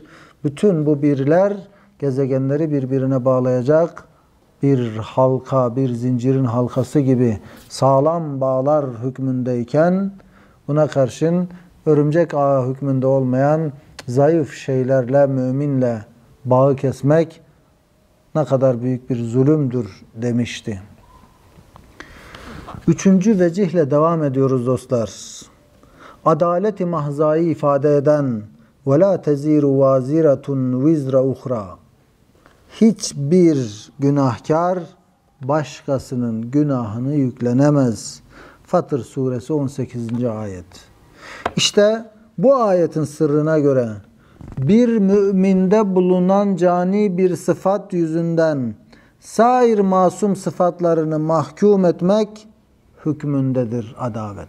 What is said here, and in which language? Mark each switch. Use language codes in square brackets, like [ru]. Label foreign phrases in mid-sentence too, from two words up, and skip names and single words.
[tr] Bütün bu birler gezegenleri birbirine bağlayacak bir halka, bir zincirin halkası gibi sağlam bağlar hükmündeyken buna karşın örümcek ağı hükmünde olmayan zayıf şeylerle müminle bağı kesmek ne kadar büyük bir zulümdür demişti. 3. vecihle devam ediyoruz dostlar. Adalet-i mahzayı ifade eden [ar] وَلَا تَزِيرُ وَازِرَةٌ وِزْرَ اُخْرَى [tr] Hiçbir günahkar başkasının günahını yüklenemez. Fatır suresi 18. ayet. İşte bu ayetin sırrına göre bir müminde bulunan cani bir sıfat yüzünden sair masum sıfatlarını mahkum etmek hükmündedir adalet.